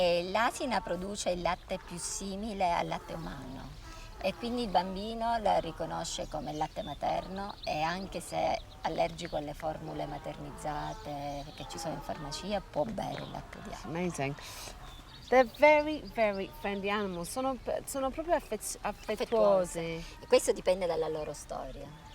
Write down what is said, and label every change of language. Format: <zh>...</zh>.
<it>L'asina produce il latte più simile al latte umano e quindi il bambino la riconosce come il latte materno e anche se è allergico alle formule maternizzate che ci sono in farmacia può bere il latte di asino.</it> <en>Amazing. They're very, very friendly animals.</en> <it>Sono proprio affettuosi. E questo dipende dalla loro storia.</it>